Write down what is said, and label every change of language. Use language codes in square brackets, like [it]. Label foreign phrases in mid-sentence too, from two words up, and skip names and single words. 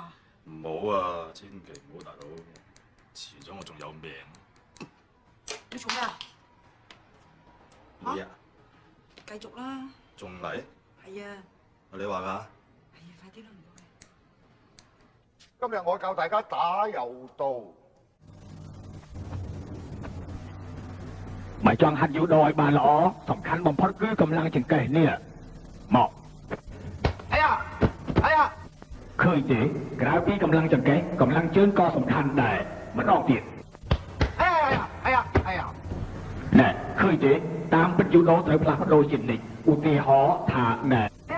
[yue] 唔好啊，千祈唔好，大佬。遲咗我仲有命。你做咩啊？你啊？繼續啦。仲嚟？係啊。你話㗎？係啊，快啲啦，唔該。今日我教大家打柔道。 [km] បើចង់ហាត់យូដូឲ្យបានល្អសំខាន់បំផុតគឺកម្លាំងចង្កេះនេះមកឃើញទេក្រៅពីកម្លាំងចង្កេះកម្លាំងជើងក៏សំខាន់ដែរម្ដងទៀតណែឃើញទេតាមពិតយូដូត្រូវផ្លាស់ប្ដូរជានិច្ចឧទាហរណ៍ថាណែ